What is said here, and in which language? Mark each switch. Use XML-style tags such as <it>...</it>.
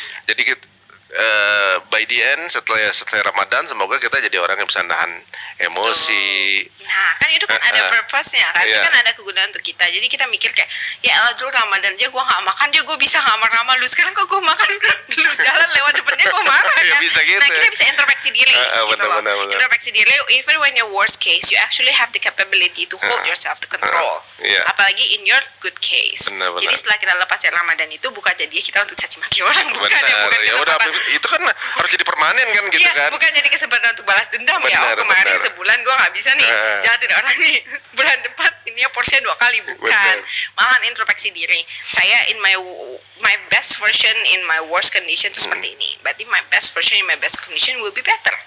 <id>Jadi kita,</id> <en>by the end</en> <id>setelah Ramadan semoga kita jadi orang yang bisa nahan emosi. Nah, kan itu kan ada purpose-nya kan. Itu kan ada kegunaan untuk kita. Jadi kita mikir kayak, ya Allah dulu Ramadan aja gue gak makan, dia gue bisa gak marah-marah lu. Sekarang kok gue makan, lu jalan lewat depannya gue marah kan. Bisa gitu. Nah, kita bisa introspeksi diri gitu loh. Introspeksi diri,</id> <en>even when your worst case, you actually have the capability to hold yourself to control. Apalagi in your good case.</en> <id>Jadi setelah kita lepas dari Ramadan itu bukan jadi kita untuk caci maki orang. Bukan kesempatan. Itu kan harus jadi permanen kan gitu kan. Bukan jadi kesempatan untuk balas dendam ya. Kemarin sebulan gue gak bisa nih jahatin orang nih, bulan depan ini porsinya 2 kali, bukan. Malahan introspeksi diri. Saya</id> <en>in my best version in my worst condition</en> <id>itu seperti ini, berarti</id> <en>my best version in my best condition will be better.</en>